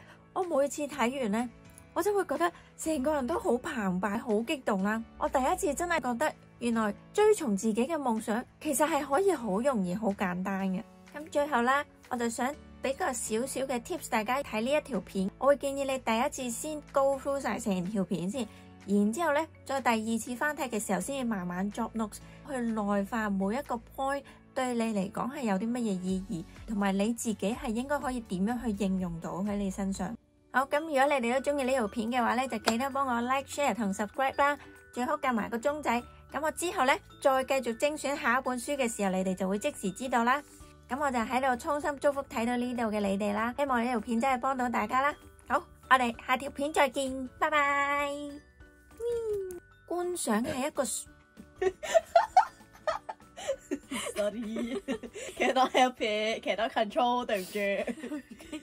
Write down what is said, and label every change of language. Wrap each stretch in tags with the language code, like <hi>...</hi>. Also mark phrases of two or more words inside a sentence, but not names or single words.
<yue>我每次睇完咧，我真會覺得成個人都好澎湃、好激動啦。我第一次真係覺得，原來追從自己嘅夢想，其實係可以好容易、好簡單嘅。咁最後啦，我就想俾個少少嘅 tips，大家睇呢一條片，我會建議你第一次先</yue> <en>go through</en> <yue>晒成條片先，然之後咧再第二次翻睇嘅時候，先至慢慢</yue> <en>drop notes</en> <yue>去內化每一個 point 對你嚟講係有啲乜嘢意義，同埋你自己係應該可以點樣去應用到喺你身上。好，咁如果你哋都中意呢條片嘅話咧，就記得幫我 like、share 同 subscribe 啦，最好撳埋個鐘仔，咁我之後咧再繼續精選下一本書嘅時候，你哋就會即時知道啦。咁我就喺度衷心祝福睇到呢度嘅你哋啦，希望呢條片真係幫到大家啦。好，我哋下條片再見，拜拜。觀賞係一個</yue> <en>Sorry，cannot help it，cannot control，對唔住。</en>